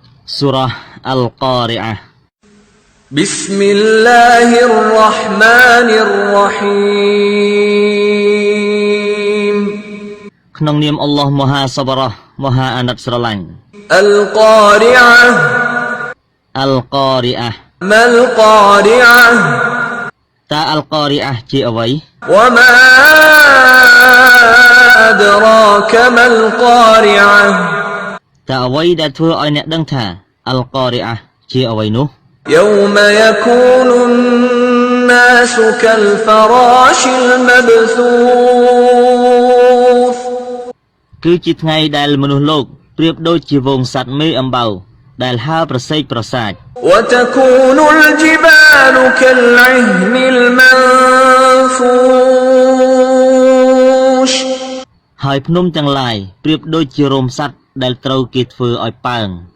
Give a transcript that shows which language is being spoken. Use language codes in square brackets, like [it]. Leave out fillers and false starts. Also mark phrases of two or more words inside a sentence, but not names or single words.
[ar] Surah Al-Qari'ah بسم الله الرحمن الرحيم [km] ក្នុងនាមអល់ឡោះមហាសប្បុរសមហាអាណិតស្រឡាញ់ [ar] القارعة Al-Qari'ah ما القارعة [km] តើ Al-Qari'ah ជាអ្វី [ar] وما أدراك ما القارعة [km] តើអ្វីដែលធ្វើឲ្យអ្នកដឹងថា Al-Qari'ah ជាអ្វីនោះ [ar] يوم يكون الناس كالفراش المبثوث [km] គឺជាថ្ងៃដែលមនុស្សលោកប្រៀបដូចជាវងសត្វមេអំបៅដែលហើរប្រសេកប្រសាច [ar] وتكون الجبال كالعهن المنفوش [km] ហើយភ្នំទាំងឡាយប្រៀបដូចជារោមសត្វដែលត្រូវគេធ្វើឲ្យប៉ើង